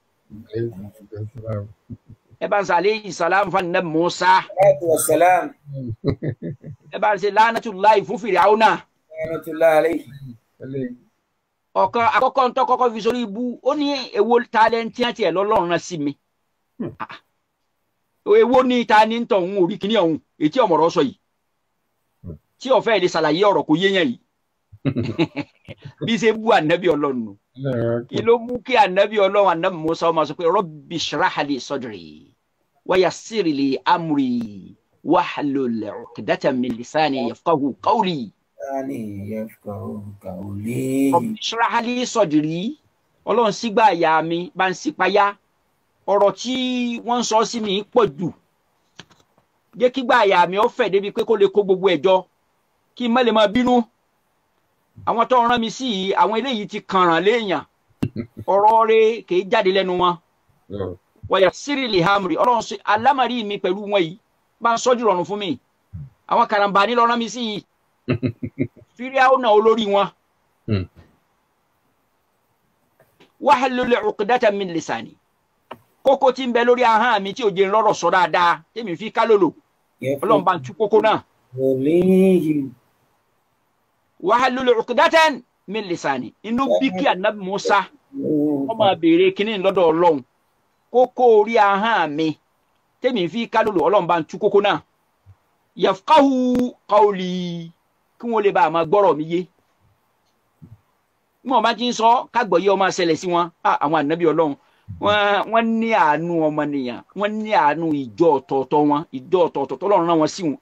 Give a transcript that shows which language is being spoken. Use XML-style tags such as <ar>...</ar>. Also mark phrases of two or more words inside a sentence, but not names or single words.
<yo>ẹ bá ń sọ</yo> <ar>عليه السلام</ar> <yo>fún Nabi Musa ẹ bá ń ṣe lánàtúláì fún Fíráúnà ọ̀kan àkọ́kọ́ ń tọ́ kọ́kọ́ fi sórí ibú ó ní èwo tálẹ́ǹtì àti ẹ̀ lọ́lọ́run rán sí mi èwo ní ta ní ń tọ̀ ń orí kíní ọ̀hún ètí ọ̀mọ̀rọ̀ sọ yìí tí ọ̀fẹ́ lè ṣàlàyé ọ̀rọ̀ kò yéèyàn yìí bí ṣe bú ànábì ọlọ́run kí ló mú kí ànábì ọlọ́run ànábì Musa ọmọ sọ pé</yo> <ar>رب اشرح لي صدري ويسر لي أمري واحلل عقدة من لساني يفقهوا قولي رب اشرح لي صدري</ar> <yo>ọlọ́run sígbà àyà mi bá ń sípayá ọ̀rọ̀ tí wọ́n ń sọ sí mi pọ̀ jù jẹ́ kígbà àyà mi ó fẹ̀ débi pé kó lè kó gbogbo ẹ̀jọ́ kí n má lè máa bínú àwọn tó rán mi sí yìí àwọn eléyìí ti kànràn léèyàn ọ̀rọ̀ rẹ̀ kìí jáde lẹ́nu wọn</yo> <ar>ويسر لي أمري</ar> <yo>ọlọ́run sí alámàrí mi pẹ̀lú wọn yìí bá ń sọ́jú rọrùn fún mi àwọn karambani ló rán mi sí yìí Fíráúnà olórí wọn</yo> <ar>واحلل عقدة من لساني</ar> <yo>kókó tí ń bẹ lórí ahọ́n mi tí ò jẹ́ lọ́rọ̀ sọ dáadáa tèmi fi kálòlò ọlọ́run bá ń tú kókó náà</yo> <ar>واحلل عقدة من لساني</ar> <yo>inú bí kí ànábì Musa wọ́n máa béèrè kínní lọ́dọ̀ ọlọ́run kókó orí ahọ́n mi tèmi fi kálòlò ọlọ́run bá ń tú kókó náà</yo> <ar>يفقهوا قولي</ar> <yo>kí wọ́n lè bá a máa gbọ́rọ̀ mi yé wọ́n bá ti ń sọ kágbọ̀yé ọmọ ṣẹlẹ̀ sí wọn àwọn ànábì ọlọ́run wọ́n ní àánú ọmọnìyàn wọ́n ní àánú ìjọ ọ̀tọ̀ọ̀tọ̀ wọn ìjọ ọ̀tọ̀ọ̀tọ̀ tọ́lọ́run rán wọn sí wọn</yo>